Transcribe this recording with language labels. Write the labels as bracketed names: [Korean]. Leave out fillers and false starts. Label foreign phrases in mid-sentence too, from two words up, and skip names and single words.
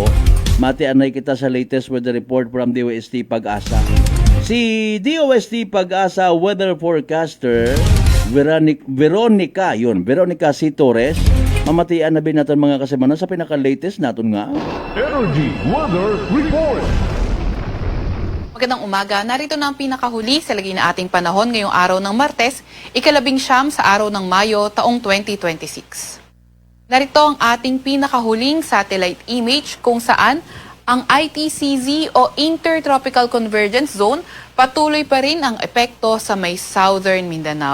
[Hiligaynon] Mati anay kita sa [English] latest weather report from [Hiligaynon] DOST Pag-asa. Si DOST Pag-asa [English] weather forecaster [Hiligaynon] Veronica C. Torres, mamatian na bin naton mga kasemana sa pinaka-latest naton nga Energy Weather Report. [Filipino] Magandang umaga. Narito na ang pinakahuli sa lagay na ating panahon ngayong araw ng Martes, ika-19 sa araw ng Mayo, taong 2026. Narito ang ating pinakahuling [English] satellite image [Filipino] kung saan ang ITCZ o Intertropical Convergence Zone patuloy pa rin ang epekto sa may southern Mindanao.